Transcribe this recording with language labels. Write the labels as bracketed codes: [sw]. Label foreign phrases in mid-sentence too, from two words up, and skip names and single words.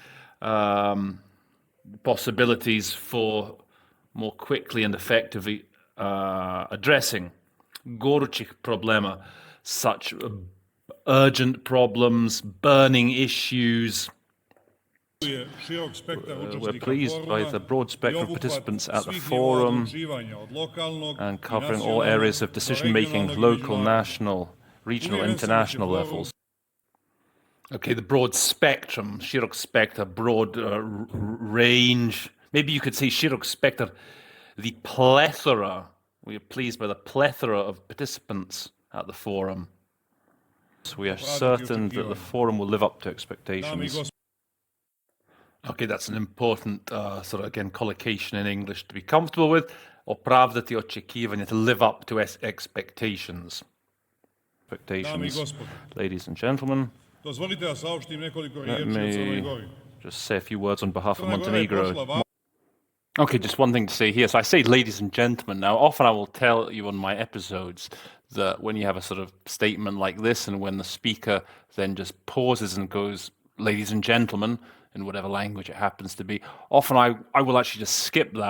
[en] possibilities for more quickly and effectively addressing [sr] gorućih problema, [en] such urgent problems, burning issues, We're pleased by the broad spectrum of participants at the forum and covering all areas of decision-making, local, national, regional, international levels. Okay, the broad spectrum, [sr] širok spektar, [en] broad range. Maybe you could say [sr] širok spektar, [en] the plethora. We are pleased by the plethora of participants at the forum. So we are certain that the forum will live up to expectations. Okay, that's an important sort of, again, collocation in English to be comfortable with. [sr] Opravdati očekivanja, [en] to live up to expectations. Ladies and gentlemen, let me just say a few words on behalf of Montenegro. Okay, just one thing to say here. So I say ladies and gentlemen. Now, often I will tell you on my episodes that when you have a sort of statement like this and when the speaker then just pauses and goes, ladies and gentlemen, in whatever language it happens to be, often I will actually just skip that.